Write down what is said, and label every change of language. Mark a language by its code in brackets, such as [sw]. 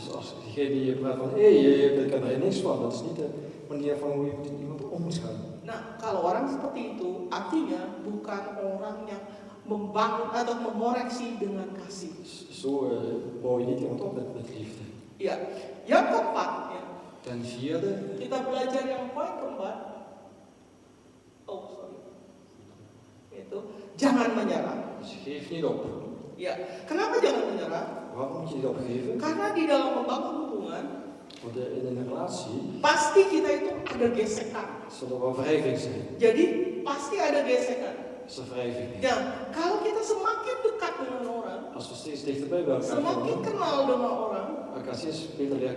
[nl] Dus als diegene die je praat van, je kan er niks van, dat is niet de manier van hoe je met iemand om moet gaan. [id] Nah, kalau orang seperti itu, artinya bukan orang yang membangun atau mengoreksi dengan kasih. [nl] Zo bouw je niet iemand op met liefde. [id] Ya, yang keempat, ya, [nl] Ten vierde, [id] kita belajar yang poin keempat. Oh, sorry. Itu jangan menyerah. [nl] dus geef niet op. [id] Ya, kenapa jangan menyerah? [nl] Waarom moet je niet opgeven? [id] Karena di dalam membangun hubungan [nl] Want in een relatie [id] pasti kita itu ada gesekan. [nl] zal er wel wrijving zijn. [id] Jadi pasti ada gesekan. [nl] Is er wrijving? [id] Ya, kalau kita semakin dekat dengan orang, [nl] Als we steeds dichterbij bij elkaar [id] semakin [nl] komen, [id] kenal dengan orang, [nl] elkaar steeds beter leren